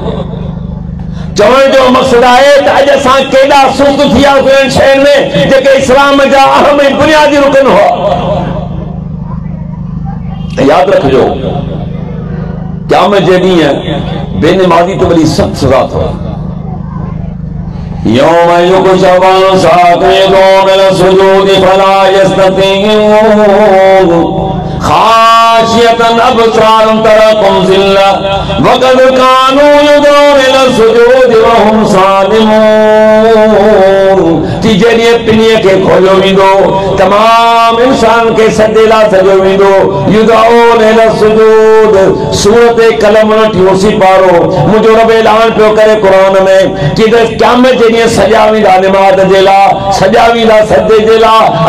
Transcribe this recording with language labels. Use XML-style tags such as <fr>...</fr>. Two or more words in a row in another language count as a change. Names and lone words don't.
<sd>चवण जो मक़सदु आहे त अॼु असां केॾा सुस्त थी विया आहियूं शहर में जेके इस्लाम जा अहम ऐं बुनियादी रुकन हुआ। यादि रखिजो, क़यामत जे ॾींहुं बेनमाज़ी त वॾी सख़्त सज़ा अथव।</sd> <ar>يوم يكشف عن ساق من سجود فلا يستطيعون خاشعة أبصارهم ترهقهم ذلة وقد كانوا يدعون إلى سجود وهم سالمون.</ar> <sd>जेॾीअ पिनीअ खे खोलियो वेंदो, तमाम इंसान खे सॼे लाइ सॼो वेंदो।</sd> <ar>يدعون إلى سجود,</ar> <sd>सूरत कलम उनटी पारो मुंहिंजो रब ऐलान पियो करे क़ुरान में कि क़यामत जे ॾींहुं सॼा वेंदा निमाज़ जे लाइ, सॼा वेंदा सजदे जे लाइ।</sd>